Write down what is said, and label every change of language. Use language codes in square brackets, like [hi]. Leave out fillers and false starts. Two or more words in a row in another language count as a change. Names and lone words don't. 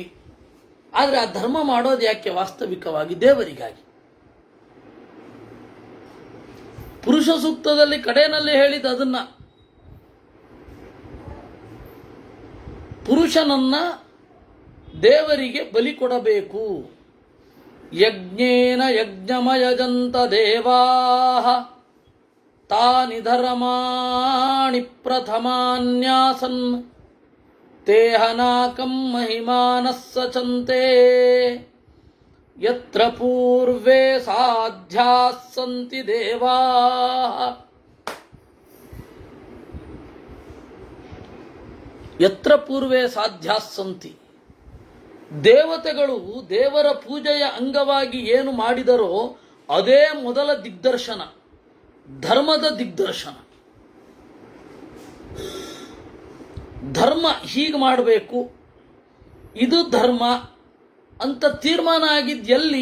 [kn] ಆದರೆ ಆ ಧರ್ಮ ಮಾಡೋದು ಯಾಕೆ? ವಾಸ್ತವಿಕವಾಗಿ ದೇವರಿಗಾಗಿ. ಪುರುಷ ಸೂಕ್ತದಲ್ಲಿ ಕಡೆಯಲ್ಲಿ ಹೇಳಿದ ಅದನ್ನ, ಪುರುಷನನ್ನ ದೇವರಿಗೆ ಬಲಿ ಕೊಡಬೇಕು. [sa] ಯಜ್ಞೇನ ಯಜ್ಞಮಯಜಂತ ದೇವಾಃ ತಾನಿ ಧರ್ಮಾಣಿ ಪ್ರಥಮಾನ್ಯಾಸನ್ ತೇಹನಾಕಂ ಮಹಿಮಾನಃ ಸಚಂತೆ ಯತ್ರ ಪೂರ್ವೇ ಸಾಧ್ಯಾಃ ಸಂತಿ ದೇವಾಃ. ಯತ್ರ ಪೂರ್ವೇ ಸಾಧ್ಯಾಃ ಸಂತಿ. [kn] ದೇವತೆಗಳು ದೇವರ ಪೂಜೆಯ ಅಂಗವಾಗಿ ಏನು ಮಾಡಿದರೋ ಅದೇ ಮೊದಲ ದಿಗ್ದರ್ಶನ, ಧರ್ಮದ ದಿಗ್ದರ್ಶನ. ಧರ್ಮ ಹೀಗೆ ಮಾಡಬೇಕು, ಇದು ಧರ್ಮ ಅಂತ ತೀರ್ಮಾನ ಆಗಿದ್ದೆಲ್ಲಿ?